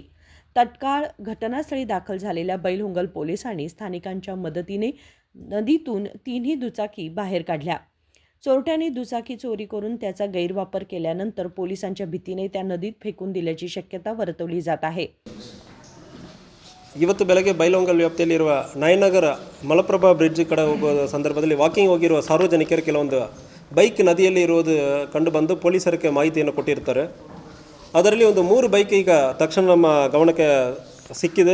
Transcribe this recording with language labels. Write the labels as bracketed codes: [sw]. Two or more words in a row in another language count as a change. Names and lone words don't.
[mr] तत्काळ घटनास्थळी दाखल झालेल्या बैलहंगल पोलिसांनी स्थानिकांच्या मदतीने नदीतून 3ही दुचाकी बाहेर काढल्या। चोरट्यांनी दुचाकी चोरी करून त्याचा गैरवापर केल्यानंतर पोलिसांच्या भीतीने त्या नदीत फेकून दिल्याची शक्यता वर्तवली जात आहे। [kn] ಇವತ್ತು ಬೆಳಗ್ಗೆ ಬೈಲಹೊಂಗಲ್ ವ್ಯಾಪ್ತಿಯಲ್ಲಿರುವ ನಯನಗರ ಮಲಪ್ರಭಾ ಬ್ರಿಡ್ಜ್ ಕಡೆ ಹೋಗುವ ಸಂದರ್ಭದಲ್ಲಿ ವಾಕಿಂಗ್ ಹೋಗಿರುವ ಸಾರ್ವಜನಿಕರು ಕೆಲವೊಂದು ಬೈಕ್ ನದಿಯಲ್ಲಿ ಇರುವುದು ಕಂಡು ಬಂದು ಪೊಲೀಸರಿಗೆ ಮಾಹಿತಿಯನ್ನು ಕೊಟ್ಟಿರ್ತಾರೆ। ಅದರಲ್ಲಿ ಒಂದು 3 ಬೈಕ್ ಈಗ ತಕ್ಷಣ ನಮ್ಮ ಗಮನಕ್ಕೆ ಸಿಕ್ಕಿದೆ।